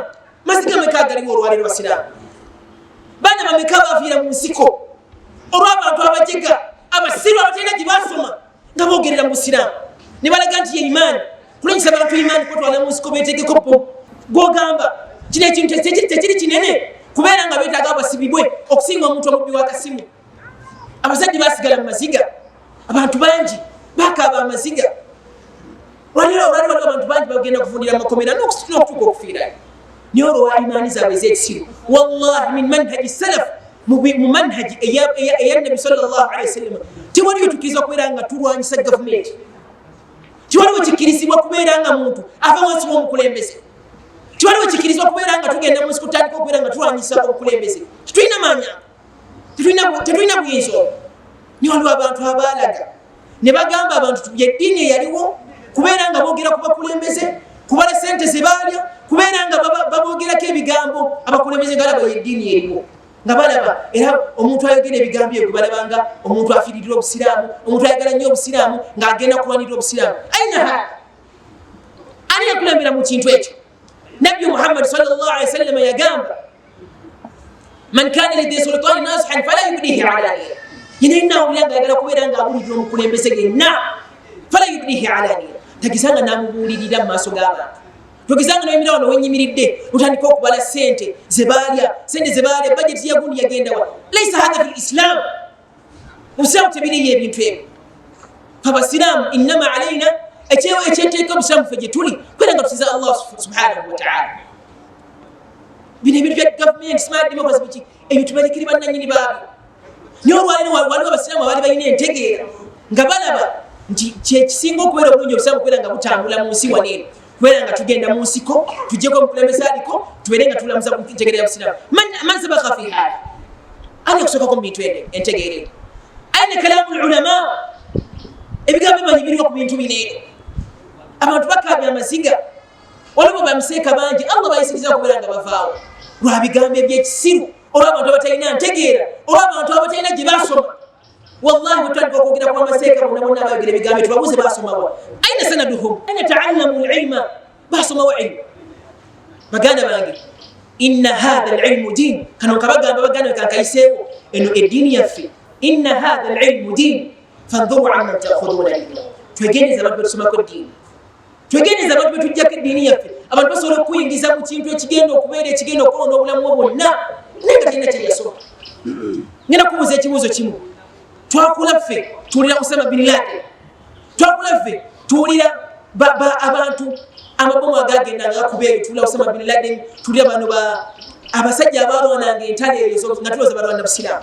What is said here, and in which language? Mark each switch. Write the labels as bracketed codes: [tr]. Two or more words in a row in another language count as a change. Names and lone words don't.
[lg] Maziga meka agaliwo olwaleero basiraamu? Baana bameka baviira mu nsiko olw'abantu abajega abasiru abatalina gye baasoma nga boogerera mu busiraamu ne balaga nti ye imaani kulanyisa abantu imaani kwetwala mu nsiko beetegeko po gwogamba kino ekintu tekiri kinene kubeera nga beetaaga basibibwe okusinga omuntu omubbi w'akasimu. Abazadde baasigala mu maziga, abantu bangi bakaaba amaziga. Olwaleero waliwo abantu bangi bagenda kuvundira mu makomera n'okutuuka okufiirayo naye olwo imaani zaabwe ez'ekisiru. [ar] والله من منهج السلف [lg] mu manhaji eya Nabi [ar] صلى الله عليه وسلم [lg] tewaliyo tukkiriza okubeera nga tulwanyisa gavumenti, tewaliwo kikkirizibwa kubeera nga muntu ava wansi w'omukulembeze, tewaliwo kikkirizibwa kubeera nga tugenda mu nsiko tutandika okubeera nga tulwanyisa obukulembeze. Tetulina maanya, tetulina buyinza obwo. Naye waliwo abantu abaalaga ne bagamba abantu yeddiini eyaliwo kubeera nga boogera ku bakulembeze, kubala sente ze baalya, kubeera nga baboogerako ebigambo abakulembeze galaba yeddiini eriwo nga balaba era omuntu ayogera ebigambo ebyo balabanga omuntu afiiririra obusiraamu, omuntu ayagala nnyo obusiraamu ng'agenda kulwanirira obusiraamu. Ani yakulembera mu kintu ekyo? [ar] Nabbi Muhammad صلى الله عليه وسلم yagamba من كان لذي سلطان ناصحا فلا يبده علانية. [lg] Yenna awulira ng'ayagala kubeera ng'abulirira omukulembeze yenna [ar] فلا يبده علانية, [lg] tagisanga n'amubuulirira mu maaso g'abantu. Togezanga n'emira wano wenyimiridde utandika okubala sente ze baalya, bajeti yagundi yagenda wa. [ar] ليس هذا في الإسلام. [lg] Obusiraamu tebiriyo ebintu ebyo. Abasiraamu [ar] إنما علينا [lg] ekyeteeka obusiraamu ffe gye tuli kwera nga tusiza Allah [ar] سبحانه وتعالى. [lg] Bino ebintu bya gavumenti [en] smart democracy [lg] biki ebyo tubalekere bannannyini baabyo. Naye olwaleero waliwo abasiraamu abaali balina entegeera nga balaba nti kyekisinga okubeera obulungi obusiraamu kubeera nga butambula mu nsi waneeno, kubeera nga tugenda mu nsiko tujjeko omukulembeze aliko tubeere nga tulamuza ku ntegeera ya busiraamu. [ar] من سبقك في هذا, [lg] ani yakusookako mu bintu entegeera? [ar] أين كلام العلماء? [lg] Ebigambo ebimanyi biriwo ku bintu bino eno. Abantu bakaabya amaziga, waliwo bamuseeka bangi Allah bayisiriza okubeera nga bavaawo lwa bigambo ebyekisiru, olw'abantu abatalina ntegeera, olw'abantu abatalina gye baasoma. Wallahi butandika okwogera ku amaseeka bonna abayogera ebigambo tubabuuze baasomawa. [ar] أين سندهم أين تعلموا العلم, [lg] baasomawa ilmu. Baganda bange [ar] إن هذا العلم دين, [lg] kano kabagamba baganda kankayiseewo eno eddiini yaffe. [ar] إن هذا العلم دين فانظروا عمن تأخذون العلم. [lg] Twegeneza abantu betusomako eddiini, twegeneza abantu betujjako eddiini yaffe. Abantu basobola okuyingiza mu kintu ekigenda okubeera ekigenda okwonoona obulamu bwonna naye nga talina kye yasoma. Ngenda kubuuza ekibuuzo kimu. Twakula ffe tuwulira Osama bin Laden, twakula ffe tuwulira abantu amabomu agagenda nga gakubeeyo, tuwulira Osama bin Laden, tuwulira bano abasajja abalwananga entalo ezo nga tulowooza balwana busiraamu.